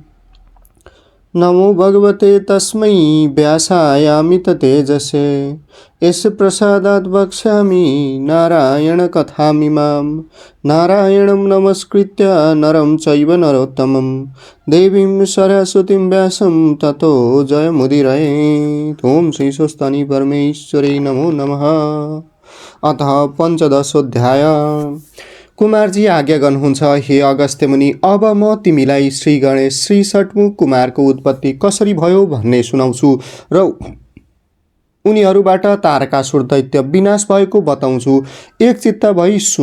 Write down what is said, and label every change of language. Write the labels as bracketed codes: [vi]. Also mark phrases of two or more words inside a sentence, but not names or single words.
[sa] नमो भगवते तस्मै व्यासायामित तेजसे यस्य प्रसादात् वक्ष्यामि नारायणकथामिमां। नारायणं नमस्कृत्य नरं चैव नरोत्तमं देवीं सरस्वतीं व्यासं ततो जयमुदीरयेत्। ॐ श्री स्वस्ति परमेश्वरी नमो नमः। अतः पञ्चदशोऽध्याय। [ne] कुमारजी आज्ञा गर्नुहुन्छ, हे अगस्त्य मुनि, अब म तिमीलाई श्री गणेश श्री षट्मुख कुमारको उत्पत्ति कसरी भयो भन्ने सुनाउँछु र उनीहरूबाट तारकासुर दैत्य विनाश भएको बताउँछु। एकचित्त भई सुन।